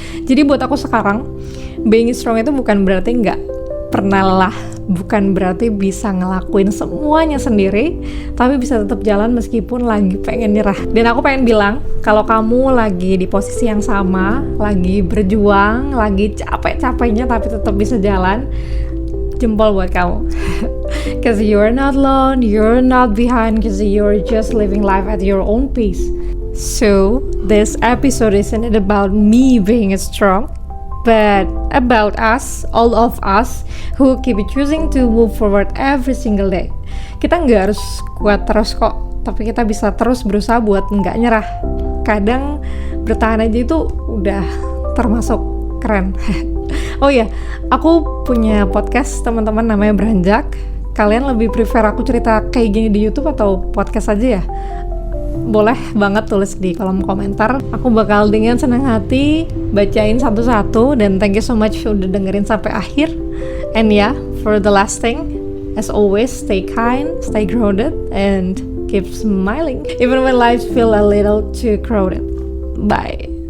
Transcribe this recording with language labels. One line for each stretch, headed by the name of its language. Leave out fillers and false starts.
Indonesian: Jadi buat aku sekarang,
English: being strong
Indonesian: itu bukan berarti nggak pernah lelah, bukan berarti bisa ngelakuin semuanya sendiri, tapi bisa tetap jalan meskipun lagi pengen nyerah. Dan aku pengen bilang, kalau kamu lagi di posisi yang sama, lagi berjuang, lagi capek-capeknya tapi tetap bisa jalan, jempol buat kamu.
English: Cause you're not alone, you're not behind, cause you're just living life at your own pace. So, this episode isn't about me being strong, but about us, all of us, who keep choosing to move forward every single day.
Indonesian: Kita nggak harus kuat terus kok, tapi kita bisa terus berusaha buat nggak nyerah. Kadang bertahan aja itu udah termasuk keren. Oh iya, aku punya podcast, teman-teman, namanya Beranjak. Kalian lebih prefer aku cerita kayak gini di YouTube atau podcast aja ya? Boleh banget tulis di kolom komentar. Aku bakal dengan senang hati bacain satu-satu, dan
English: thank you so much
Indonesian: udah dengerin sampai akhir.
English: And yeah, for the last thing, as always, stay kind, stay grounded, and keep smiling even when life feel a little too crowded. Bye.